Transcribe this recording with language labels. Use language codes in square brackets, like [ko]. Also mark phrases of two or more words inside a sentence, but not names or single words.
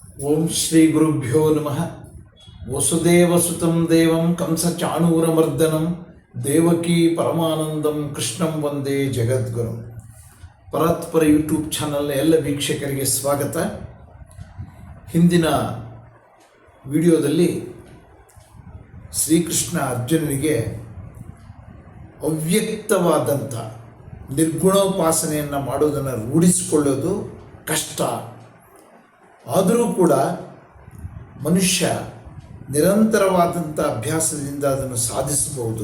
[sa] ಓಂ ಶ್ರೀ ಗುರುಭ್ಯೋ ನಮಃ. ವಸುದೇವಸುತಂ ದೇವಂ ಕಂಸಚಾಣೂರಮರ್ದನಂ ದೇವಕೀ ಪರಮಾನಂದಂ ಕೃಷ್ಣಂ ವಂದೇ ಜಗದ್ಗುರು. [kn] ಪರಾತ್ಪರ ಯೂಟ್ಯೂಬ್ ಚಾನಲ್ನ ಎಲ್ಲ ವೀಕ್ಷಕರಿಗೆ ಸ್ವಾಗತ. ಹಿಂದಿನ ವಿಡಿಯೋದಲ್ಲಿ ಶ್ರೀಕೃಷ್ಣ ಅರ್ಜುನನಿಗೆ ಅವ್ಯಕ್ತವಾದಂಥ ನಿರ್ಗುಣೋಪಾಸನೆಯನ್ನು ಮಾಡೋದನ್ನು ರೂಢಿಸಿಕೊಳ್ಳೋದು ಕಷ್ಟ, ಆದರೂ ಕೂಡ ಮನುಷ್ಯ ನಿರಂತರವಾದಂಥ ಅಭ್ಯಾಸದಿಂದ ಅದನ್ನು ಸಾಧಿಸಬಹುದು.